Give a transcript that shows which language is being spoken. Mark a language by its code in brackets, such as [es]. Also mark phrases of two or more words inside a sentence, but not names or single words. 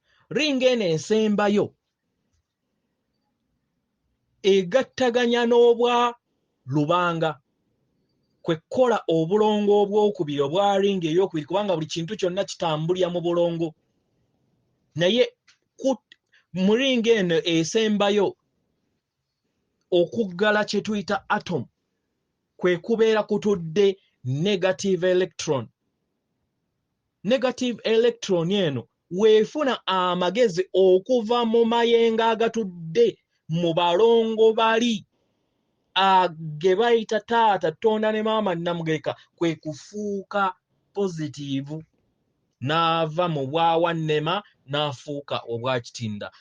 [lg] Ringi eno esembayo egattaganya n'obwa lubanga, kwe kukola obulongo obwokubiri, obwa ringi eyokubiri, kubanga buli kintu kyonna kitambulira mu bulongo. Naye ku, mu ringi eno esembayo okuggala kye tuyita atom, kwe kubeera kutudde [en] negative electron. Negative electron [lg] eno weefuna amagezi okuva mu mayengo agatudde mu balongo bali, a, ge bayita taata, tonda ne maama Namugeka, kwe kufuuka positive, n'ava mu bwa wannema n'afuuka obwa kitinda.